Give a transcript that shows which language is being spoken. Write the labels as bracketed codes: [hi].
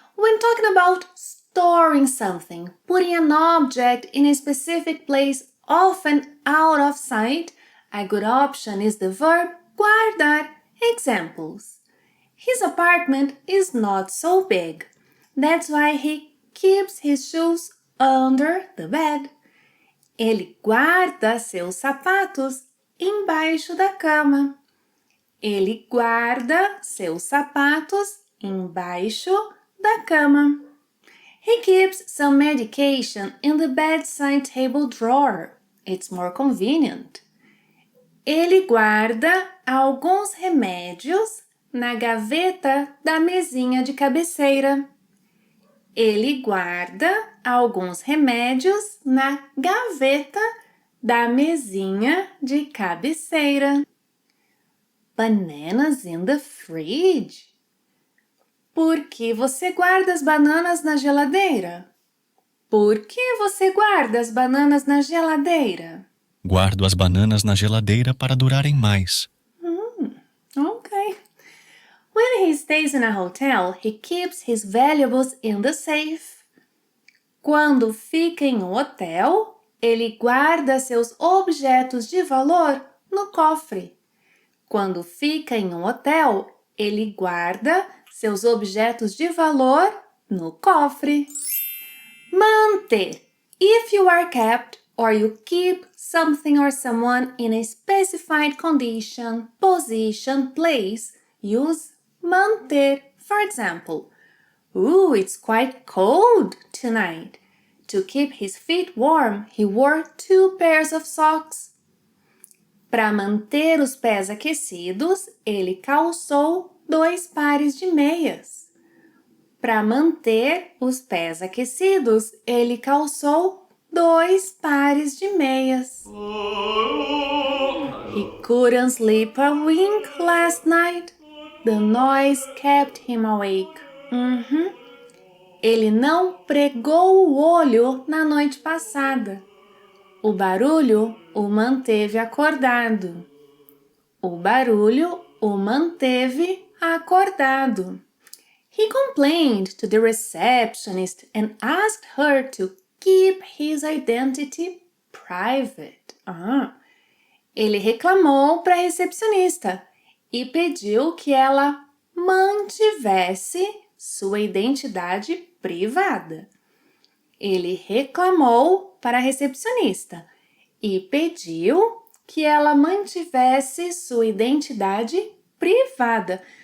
[en] When talking about storing something, putting an object in a specific place, often out of sight, a good option is the verb guardar. Examples. His apartment is not so big. That's why he keeps his shoes under the bed. [pt] Ele guarda seus sapatos embaixo da cama. Ele guarda seus sapatos embaixo da cama. [en] He keeps some medication in the bedside table drawer. It's more convenient. [pt] Ele guarda alguns remédios na gaveta da mesinha de cabeceira. Ele guarda alguns remédios na gaveta da mesinha de cabeceira. [en] Bananas in the fridge. [pt] Por que você guarda as bananas na geladeira? Por que você guarda as bananas na geladeira? Guardo as bananas na geladeira para durarem mais. [en] Okay. When he stays in a hotel, he keeps his valuables in the safe. [pt] Quando fica em um hotel, ele guarda seus objetos de valor no cofre. Quando fica em um hotel, ele guarda seus objetos de valor no cofre. Manter. [en] If you are kept or you keep something or someone in a specified condition, position, place, use manter. For example, "Ooh, it's quite cold tonight." To keep his feet warm, he wore 2 pairs of socks. [pt] Para manter os pés aquecidos, ele calçou 2 pares de meias. Para manter os pés aquecidos, ele calçou 2 pares de meias. [en] He couldn't sleep a wink last night. The noise kept him awake. [pt] Ele não pregou o olho na noite passada. O barulho o manteve acordado. O barulho o manteve acordado. [en] He complained to the receptionist and asked her to keep his identity private. [pt] Ele reclamou para a recepcionista e pediu que ela mantivesse sua identidade privada. Ele reclamou para a recepcionista e pediu que ela mantivesse sua identidade privada.